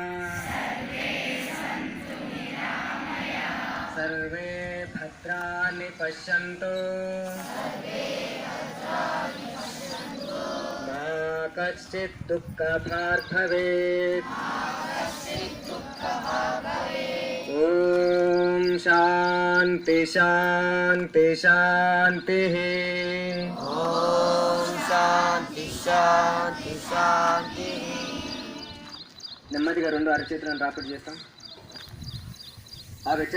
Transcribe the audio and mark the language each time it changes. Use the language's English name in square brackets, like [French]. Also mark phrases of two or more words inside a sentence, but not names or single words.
[Sanskrit] सर्वे भद्राणि पश्यन्तु मा कश्चित् दुःखभाग् भवेत् ओम शांति शांति शांति ఓం శాంతి శాంతి శాంతి. [Telugu] నెమ్మదిగా రెండు అరచేతులను రాపిడి చేస్తాం. ఆ వ్యక్తి